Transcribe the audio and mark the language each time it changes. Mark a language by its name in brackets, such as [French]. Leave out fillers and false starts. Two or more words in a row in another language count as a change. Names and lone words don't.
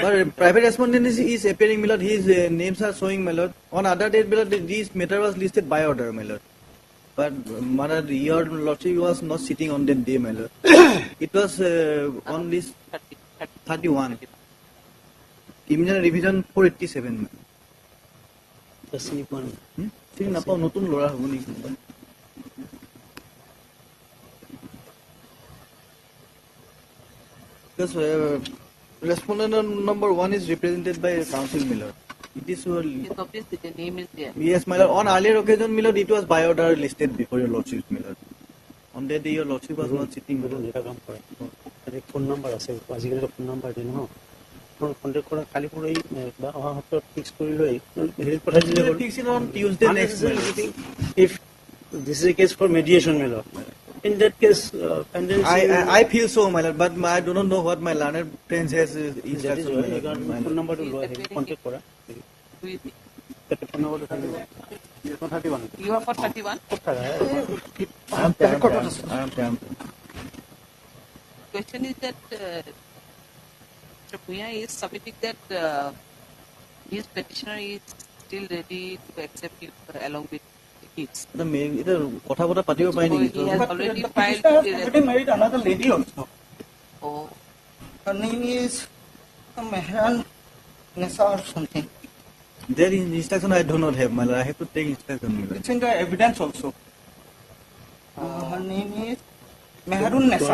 [English] But private respondent is appearing, my lord. His names are showing, my lord. On other date, my lord, this matter was listed by order, my lord. But my lord, your lordship was not sitting on that day, my lord. It was on this 31. Criminal revision 487. [Assamese] ঠিক নাপাওঁ নতুন ল'ৰা হ'ব নেকি [English] because respondent number 1 is represented by Council Miller. It is Yes, obviously the name is there. yes, my lord. On earlier occasion, Miller, it was by order listed before your lordship, Miller. On that day, your lordship was not sitting. phone number [Assamese] আছে আজিকালি [English] phone number [Assamese] দিয়ে নহয় কন্টেক্ট কৰা কালি পৰহি বা অহা সপ্তাহত ফিক্স কৰি লৈ হেৰি পঠাই দিলে হ'ল [English] fix it on Tuesday next week. If this is a case for mediation my lord, in that case I feel so, my lord, but I do not know what my learned friends has instructed. phone numberটো [Assamese] লৈ কন্টেক্ট কৰা [English] phone numberটো [Assamese] থাকিব [English] You are for 31? I am Question is that Mr. Puya is submitting that his petitioner is still ready to accept you along with the kids. [Assamese] কথা বতা পাতিব পাৰি নেকি? [English] He has already filed. Already married another lady also. Oh. Her name is Mehran Nessa or something. There is instruction I do not have, my lord. I have to take instruction. It's in the evidence also. Her name is Mehrun Nessa.